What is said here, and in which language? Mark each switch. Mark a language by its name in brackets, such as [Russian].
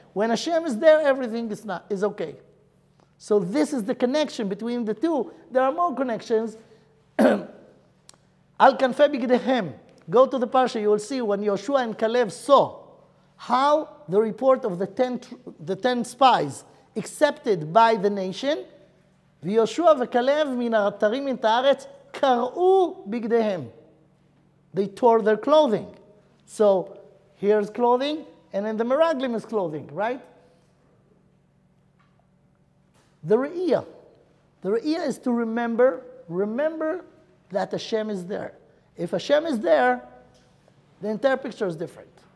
[English] When Hashem is there, everything is okay. So this is the connection between the two. There are more connections. [Hebrew] Al kanfei bigdechem. [English] Go to the parsha, you will see when Yoshua and Caleb saw how the report of the 10 spies accepted by the nation. [Hebrew] ויהושע וכלב מן האתרים מן הארץ קרעו בגדיהם. [English] They tore their clothing. So here's clothing, and then the Meraglim is clothing, right? The re'iyah. The re'iyah is to remember that Hashem is there. If Hashem is there, the entire picture is different.